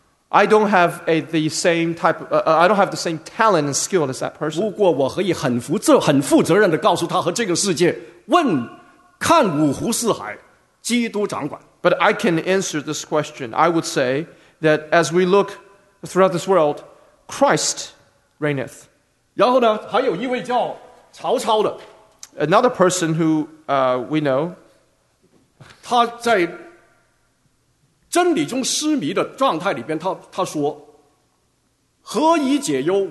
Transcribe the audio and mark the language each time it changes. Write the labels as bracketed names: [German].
[English] I don't have the same talent and skill as that person. [Chinese] 不过我可以很负责任的告诉他和这个世界问。看五湖四海，基督掌管。 [English] But I can answer this question. I would say that as we look throughout this world, Christ reigneth. [Chinese] 然后呢，还有一位叫曹操的。 [English] Another person who we know. [Chinese] 他在真理中失迷的状态里边，他说：“何以解忧？